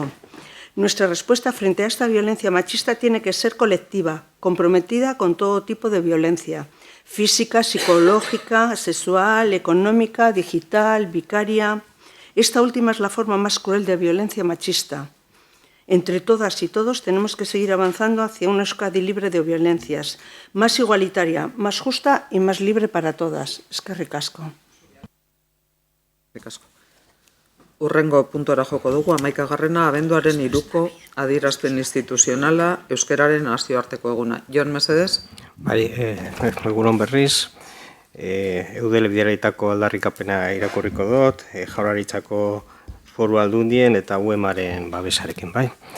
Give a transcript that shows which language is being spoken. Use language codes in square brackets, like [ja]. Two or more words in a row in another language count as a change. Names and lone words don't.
[es] Nuestra respuesta frente a esta violencia machista tiene que ser colectiva, comprometida con todo tipo de violencia, física, psicológica, sexual, económica, digital, vicaria. Esta última es la forma más cruel de violencia machista. Entre todas y todos tenemos que seguir avanzando hacia una Euskadi libre de violencias, más igualitaria, más justa y más libre para todas. [eu] Eskerrik asko. Eskerrik asko. Urrengo puntuara joko dugu, 11. abenduaren 3ko adierazpen instituzionala euskararen nazioarteko eguna. Jon, mesedez? Bai, egunon berriz, eudele bideraitako aldarrikapena irakurriko dut, Jaurlaritzako Foru Aldundien eta UEMaren babesarekin, bai.